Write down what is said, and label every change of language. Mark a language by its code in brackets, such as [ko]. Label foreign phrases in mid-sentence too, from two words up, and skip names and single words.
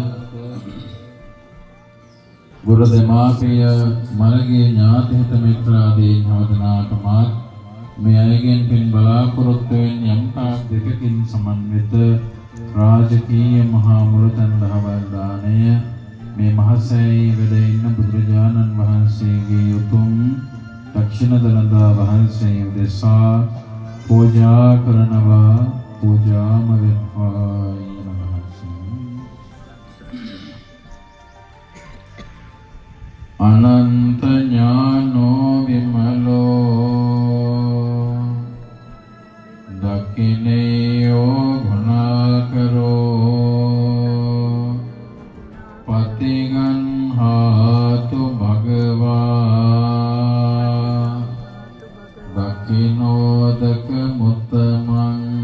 [si] ගුරු දෙමාපිය මළගිය ඥාති හිත මිත්‍රාදීන් හැමදෙනාටම මේ අයගෙන් පින් බලාපොරොත්තු වෙන යම් තාක් දෙකකින් සමන්විත රාජකීය මහා මුළුතන් දහවල් දාණය මේ මහසෑයි වැඩ ඉන්න බුදුරජාණන් වහන්සේගේ උතුම් දක්ෂිණ දළදා වහන්සේ උදෙසා පූජා කරනවා. පූජාම වෙත්වා. [pi] අනන්ත ඥානෝ විමලෝ දකිනේයෝ ගුණාකරෝ පතිගන්හාතු භගවා දකිනෝදක මුත්තමං